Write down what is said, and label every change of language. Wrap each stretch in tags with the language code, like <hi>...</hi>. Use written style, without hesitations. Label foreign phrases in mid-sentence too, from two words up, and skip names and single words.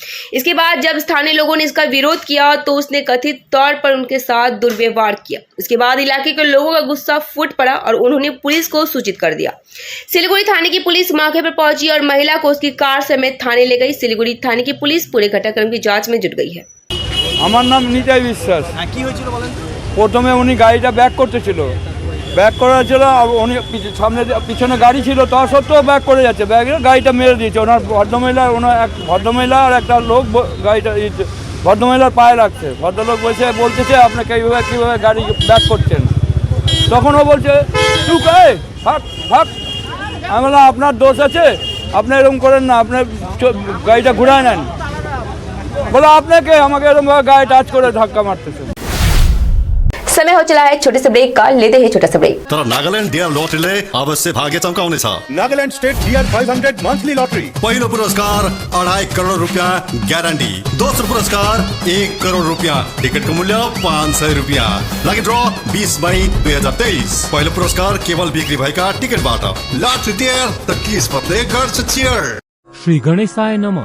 <hi>इसके बाद जब स्थानीय लोगों ने इसका विरोध किया तो उसने कथित तौर पर उनके साथ दुर्व्यवहार किया। इसके बाद इलाके के लोगों का गुस्सा फूट पड़ा और उन्होंने पुलिस को सूचित कर दिया। सिलीगुड़ी थाने की पुलिस मौके पर पहुंची और महिला को उसकी कार समेत थाने ले गई। सिलीगुड़ी थाने की पुलिस पूरे घटनाक्रम की जांच में जुट गई है।</hi> <bn>আমার নাম নিতাই বিশ্বাস। কি হয়েছিল বলেন? প্রথমে উনি গাড়িটা ব্যাক করতেছিল, ব্যাক করার ছিল, উনি সামনে পিছনে গাড়ি ছিল তা সত্ত্বেও ব্যাক করে যাচ্ছে, গাড়িটা মেরে দিয়েছে। ওনার এক ভদ্রমহিলা আর একটা লোক গাড়িটা ভদ্রমহিলার পায়ে রাখছে। ভদ্রলোক বলতেছে আপনাকে কীভাবে গাড়ি ব্যাক করছেন। তখন ও বলছে তুই থাক থাক। আমি বললাম আপনার দোষ আছে, আপনি এরকম করেন না, আপনার গাড়িটা ঘুরায় নেন।</bn> <hi>बोला आपने के हमें गाय टाच कर धक्का मारते थे। समय हो चला है छोटे से ब्रेक का, लेते हैं छोटा सा ब्रेक।</hi> <ne>तर नागालैंड डियर लॉटरीले अवश्य भाग्य चमकाउने छ। नागालैंड स्टेट डियर 500 मंथली लॉटरी। पहिलो पुरस्कार 2.5 करोड रुपैयाँ ग्यारेन्टी। दोस्रो पुरस्कार 1 करोड रुपैयाँ। टिकटको मूल्य 500 रुपैयाँ। लागि ड्र 20 मई 2023। पहिलो पुरस्कार केवल बिक्री भएका टिकटबाट। लॉटरी डियर त किस्मतले गर्छ चियर।</ne> <sa>श्री गणेशाय नमः।</sa>